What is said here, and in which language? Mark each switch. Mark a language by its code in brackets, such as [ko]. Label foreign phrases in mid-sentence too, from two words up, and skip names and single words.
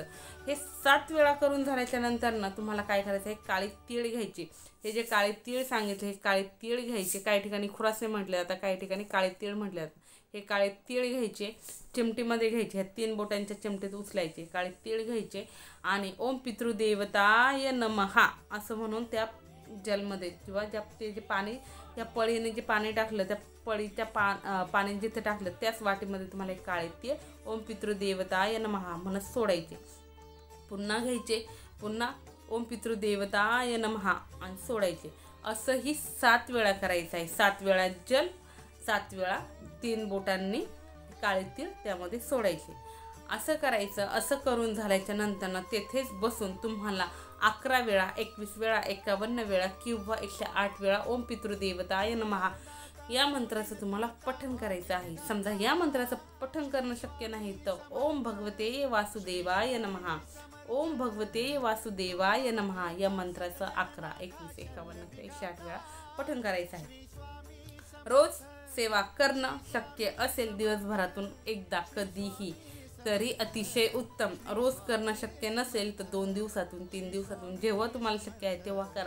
[mr] हे 7 वेळा करून झाल्याच्या नंतर ना तुम्हाला काय करायचं आहे, काळी तीळ घ्यायची. हे जे काळे तीळ सांगितले हे काळे तीळ घ्यायचे. काही ठिकाणी खुरासे म्हटले जातात, काही ठिकाणी काळे तीळ म्हटले जातात. हे काळे तीळ घ्यायचे, चिमटीमध्ये घ्यायचे, ह्या 3 बोटांच्या चिमटीत उचलायचे. काळे तीळ घ्यायचे आणि [sa] ओम पितृदेवताय नमः [mr] असं म्हणून त्या जलमध्ये किंवा ज्या ते जे पाणी त्या पळीने जे पाणी टाकलं, त्या पळीच्या पाणी जिथे टाकलं त्याच वाटीमध्ये तुम्हाला एक काळे तीळ [sa] ओम पितृदेवताय नमः [mr] म्हणत सोडायचे. पुन्हा घ्यायचे, पुन्हा [sa] ओम पितृदेवताय नमः [mr] आणि सोडायचे. असं ही 7 वेळा करायचं आहे. 7 वेळा जल, 7 वेळा 3 बोटांनी काळे तीळ त्यामध्ये सोडायचे. असं करायचं. असं करून झाल्याच्या नंतर तेथेच बसून तुम्हाला 11 वेळा, 21 वेळा, 51 वेळा किंवा 108 वेळा [sa] ओम पितृदेवताय नमः [mr] या मंत्राचं तुम्हाला पठण करायचं आहे. समजा या मंत्राचं पठण करणं शक्य नाही तर [sa] ओम भगवते वासुदेवाय नमः, ओम भगवते वासुदेवाय नमः [mr] या मंत्राचं 11, 21, 51, 108 वेळा पठण करायचं आहे. रोज सेवा करणं शक्य असेल दिवसभरातून एकदा कधीही तरी अतिशय उत्तम. रोज करणं शक्य नसेल तर 2 दिवसातून, 3 दिवसातून, जेव्हा तुम्हाला शक्य आहे तेव्हा करा.